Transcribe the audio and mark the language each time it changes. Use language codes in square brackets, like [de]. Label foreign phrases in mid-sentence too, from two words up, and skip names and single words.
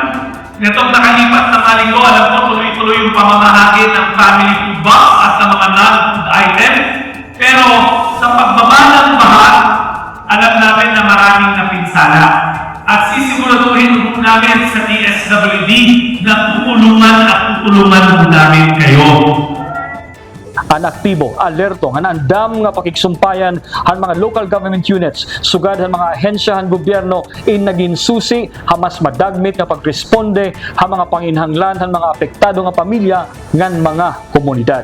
[tl] Nitong nakalipas na linggo, alam ko tuloy-tuloy yung pamamahagi ng [en] family food box [tl] at sa mga [en] non-food items. [tl] Pero sa pagbaba ng baha, alam namin na maraming napinsala. At sisiguraduhin po namin sa DSWD na tutulungan po namin kayo. [war] An aktibo, alerto, han andam nga pakiksumpayan han mga local government units, sugad han mga ahensya han gobyerno in naging susi hamas madagmit nga pagresponde han mga panginhanglan han mga apektado nga pamilya ngan mga komunidad.